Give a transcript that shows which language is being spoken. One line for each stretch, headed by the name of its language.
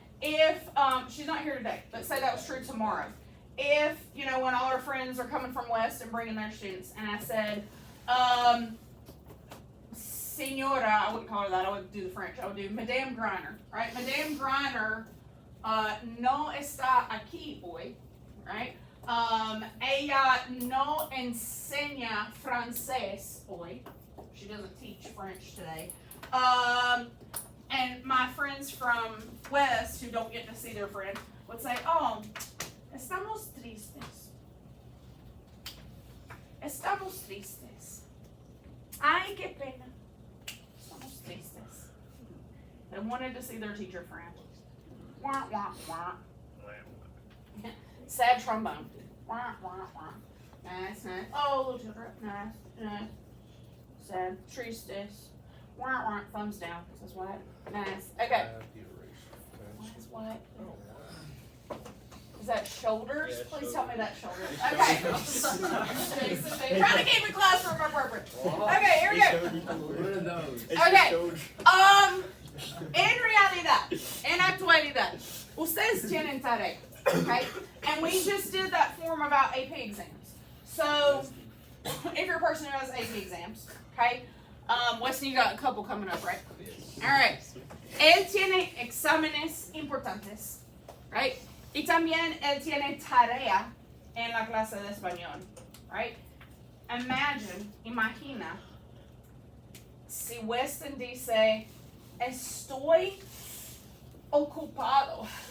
English: If she's not here today, but say that was true tomorrow. If, you know, when all our friends are coming from West and bringing their students, and I said, Senora, I wouldn't call her that, I would do the French, I would do Madame Griner, right?
Spanish: Madame Griner no está aquí hoy, right? Ella no enseña francés hoy.
English: She doesn't teach French today. And my friends from West who don't get to see their friend would say,
Spanish: oh, estamos tristes. Estamos tristes. Ay, qué pena. Estamos tristes.
English: They wanted to see their teacher friend. Wah, wah, wah. Sad trombone. Wah, wah, wah. Nice, nice. Oh, little children. Nice, nice. Sad. Tristes. Wah, wah. Thumbs down. This is what? Nice. Okay. That's what? Is that shoulders? Yeah, Please tell me that's shoulders. Shoulders. Okay. Jason, they trying to keep the classroom appropriate. Okay, here we go. What are those? Okay.
Spanish: En realidad, en actualidad, ustedes tienen tarea, okay?
English: And we just did that form about AP exams. So, if you're a person who has AP exams, okay? Weston, you got a couple coming up, right? Alright.
Spanish: Él tiene exámenes importantes, right? Y también él tiene tarea en la clase de español, right? Imagina, si Weston dice, estoy ocupado.